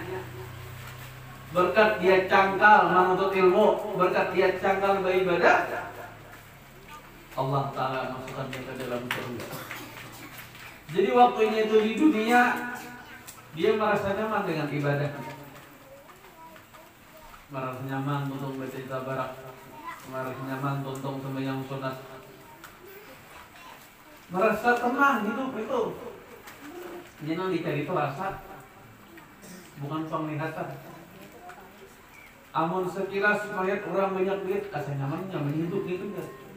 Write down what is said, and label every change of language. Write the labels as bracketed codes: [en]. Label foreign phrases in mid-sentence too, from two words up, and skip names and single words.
[bjn] Berkat dia cangkal menuntut ilmu, berkat dia cangkal beribadah, Allah Ta'ala masukkan kita dalam surga. [id] Jadi waktunya itu di dunia dia merasa nyaman dengan ibadah, merasa nyaman untuk baca tabarak, merasa nyaman untuk sembahyang sunat, merasa tenang hidup itu. Jangan dicari itu rasa, bukan penglihatan. [bjn] Amun sekilas melihat orang banyak duit, asa nyaman hidup gitu kan.